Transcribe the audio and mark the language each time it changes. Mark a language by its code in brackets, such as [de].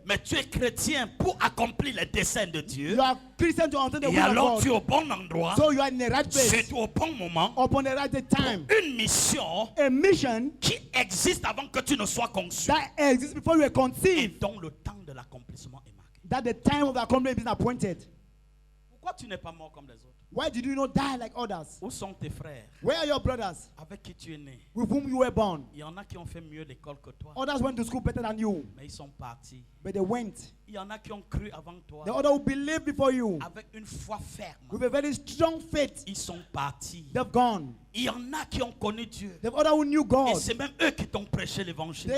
[fr] Mais tu es chrétien pour accomplir les desseins de Dieu. [en] You are Christian to understand the will [fr] alors [en] of [fr] tu es [en] God. [fr] au bon endroit, [en] So you are in the right place [fr] c'est au bon moment. [en] upon the right time. [fr] Une mission [en] A mission [fr] qui existe avant que tu ne sois conçu. [en] that exists before you were [fr] Et [en] conceived, [fr] dont le temps de l'accomplissement est marqué. [en] that the time of the accomplishment is appointed. [fr] Pourquoi tu n'es pas mort comme les autres? [en] Why did you not die like others? [fr] Où sont tes frères [en] Where are your brothers [fr] avec qui tu es né? [en] with whom you were born? [fr] Il y en a qui ont fait mieux l'école que toi, [en] Others went to school better than you, [fr] mais ils sont partis. [en] but they went. [fr] Il y en a qui ont cru avant toi [en] The other who believed before you [fr] avec une foi ferme. [en] with a very strong faith, [fr] Ils sont partis. [en] they've gone. [fr] Il y en a qui ont connu Dieu. [en] The other who knew [fr] Et [en] God, [fr] c'est même eux qui t'ont prêché l'évangile.